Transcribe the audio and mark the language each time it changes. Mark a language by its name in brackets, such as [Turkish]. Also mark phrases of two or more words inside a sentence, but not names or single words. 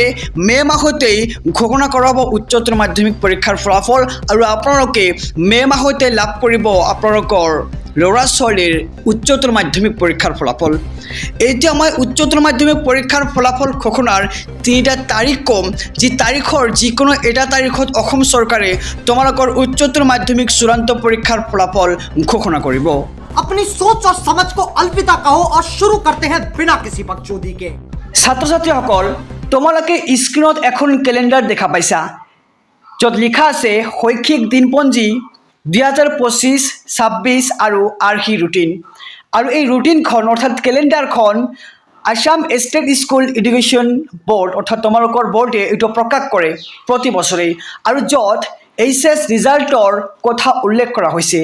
[Assamese] মে মাহতেই ঘোষণা কৰা হ'ব উচ্চতৰ মাধ্যমিক পৰীক্ষাৰ ফলাফল আৰু আপোনালোকে মে মাহতে লাভ কৰিব আপোনালোকৰ ল'ৰা ছোৱালীৰ উচ্চতৰ মাধ্যমিক পৰীক্ষাৰ ফলাফল। এতিয়া মই উচ্চতৰ মাধ্যমিক পৰীক্ষাৰ ফলাফল ঘোষণাৰ তিনিটা তাৰিখ ক'ম, যি তাৰিখৰ যিকোনো এটা তাৰিখত অসম চৰকাৰে তোমালোকৰ উচ্চতৰ মাধ্যমিক চূড়ান্ত পৰীক্ষাৰ ফলাফল ঘোষণা কৰিব। [Hindi] अपनी सोच और समझ को अलविदा कहो और शुरू करते हैं बिना किसी बकचोदी के। [Assamese] ছাত্ৰ ছাত্ৰীসকল, তোমালোকে স্ক্ৰীনত এখন কেলেণ্ডাৰ দেখা পাইছা, য'ত লিখা আছে শৈক্ষিক দিনপঞ্জী 2025, 26 আৰু আৰ্হি ৰুটিন। আৰু এই ৰুটিনখন অৰ্থাৎ কেলেণ্ডাৰখন আসাম ষ্টেট স্কুল এডুকেশ্যন বৰ্ড অৰ্থাৎ তোমালোকৰ বৰ্ডে এইটো প্ৰকাশ কৰে প্ৰতি বছৰেই, আৰু য'ত [English] HS result [Assamese] কথা উল্লেখ কৰা হৈছে।